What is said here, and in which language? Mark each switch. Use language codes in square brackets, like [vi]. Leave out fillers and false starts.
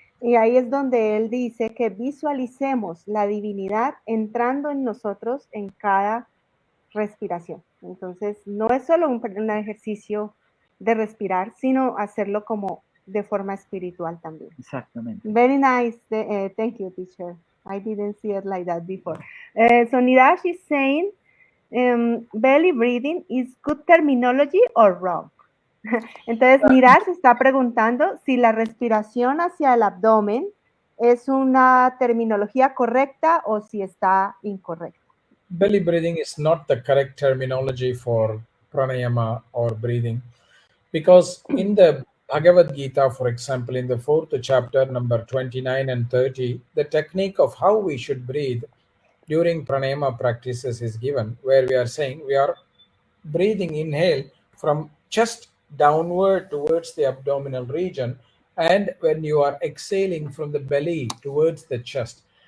[es] Y ahí es donde él dice que visualicemos la divinidad entrando en nosotros en cada respiración. Entonces, no es solo un ejercicio de respirar, sino hacerlo como de forma espiritual también. Exactamente. [en] Very nice. Thank you, teacher. I didn't see it like that before. So Niraj is saying, belly breathing is good terminology or wrong? [es] Entonces, Niraj está preguntando si la respiración hacia el abdomen es una terminología correcta o si está incorrecta. [en] Belly breathing is not the correct terminology for pranayama or breathing, because in the Bhagavad Gita, for example, in the 4th chapter, number 29 and 30, the technique of how we should breathe during pranayama practices is given, where we are saying we are breathing inhale from chest downward towards the abdominal region, and when you are exhaling from the belly towards the chest.